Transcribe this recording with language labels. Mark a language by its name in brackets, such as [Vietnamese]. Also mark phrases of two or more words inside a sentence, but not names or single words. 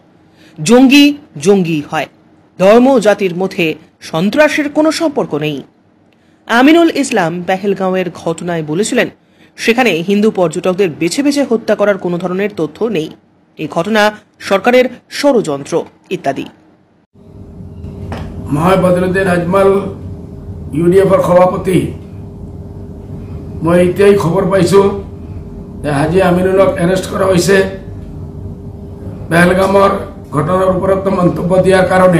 [Bangla] জঙ্গি জঙ্গি হয়, ধর্ম জাতির মধ্যে সন্ত্রাসের কোনো সম্পর্ক নেই। আমিনুল ইসলাম পেহেলগাঁওয়ের ঘটনায় বলেছিলেন, সেখানে হিন্দু পর্যটকদের বেছে বেছে হত্যা করার কোনো ধরনের তথ্য নেই। এই ঘটনা সরকারের ষড়যন্ত্র ইত্যাদি। [Assamese] মই বদরুদ্দিন আজমল ইউডিএফৰ সভাপতি। মই এতিয়াই খবৰ পাইছোঁ যে হাজী আমিনুলক এৰেষ্ট কৰা হৈছে পেহেলগামৰ ঘটনাৰ ওপৰত মন্তব্য দিয়াৰ কাৰণে।